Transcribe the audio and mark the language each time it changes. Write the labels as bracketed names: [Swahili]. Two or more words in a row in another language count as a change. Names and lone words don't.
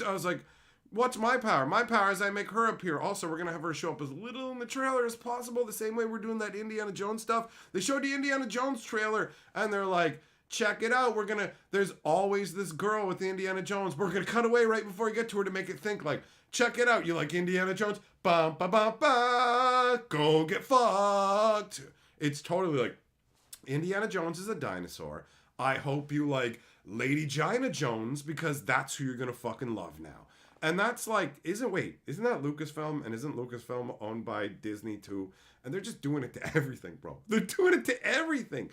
[English] I was like, what's my power? My power is I make her appear. Also, we're going to have her show up as little in the trailer as possible, the same way we're doing that Indiana Jones stuff. They showed the Indiana Jones trailer, and they're like, check it out. There's always this girl with the Indiana Jones. We're going to cut away right before we get to her to make it think like, check it out. You like Indiana Jones? Ba ba ba ba. Go get fucked. It's totally like, Indiana Jones is a dinosaur. I hope you like Lady Gina Jones, because that's who you're going to fucking love now. And that's like, isn't that Lucasfilm? And isn't Lucasfilm owned by Disney too? And they're just doing it to everything, bro. They're doing it to everything.